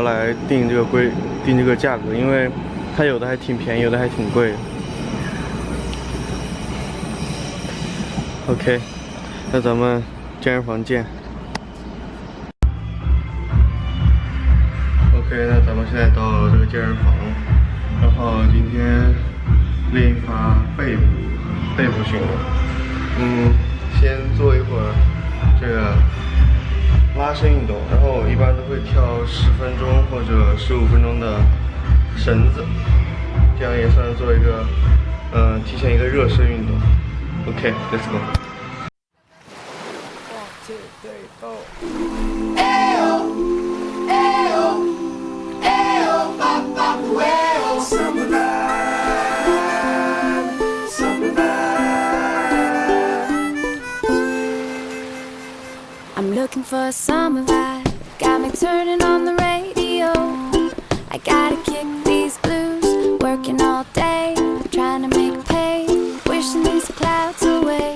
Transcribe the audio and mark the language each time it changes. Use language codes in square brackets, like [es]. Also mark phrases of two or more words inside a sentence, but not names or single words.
[zh] 来定这个价格，因为它有的还挺便宜，有的还挺贵。OK， 那咱们健身房见。OK， 那咱们现在到了这个健身房，然后今天练一发背部训练。先做一会儿这个拉伸运动，然后我一般都会跳10分钟或者15分钟的绳子，这样也算是做一个提前一个热身运动。OK， [en] let's go。 [zh] 1, 2, 3, 4。Ayo, ayo, ayo, papa, ayo, [en] summertime, summertime. I'm looking for a summer vibe, got me turning on the radio. I gotta kick these blues, working all day, trying to make pay, wishing these clouds away.